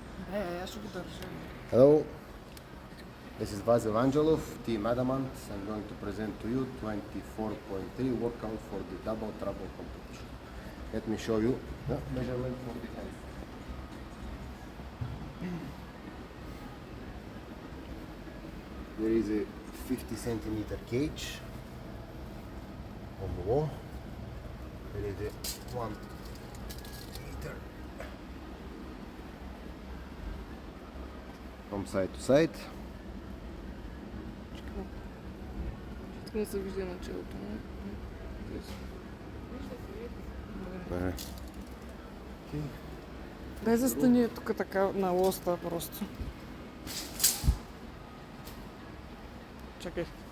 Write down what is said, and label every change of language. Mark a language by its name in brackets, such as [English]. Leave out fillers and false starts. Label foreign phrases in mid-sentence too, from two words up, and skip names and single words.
[Bulgarian] Аз ще го държа. [English] Hello, this is Vasil Angelov, Team Adamant. I'm going to present to you 24.3 workout for the double trouble competition. Let me show you the measurement for the hand. There is a 50 centimeter cage on the wall. There is a 1 meter from side to side. [Bulgarian] Тук не се вижда началото. Дай застани тук така на лоста просто. Чакай.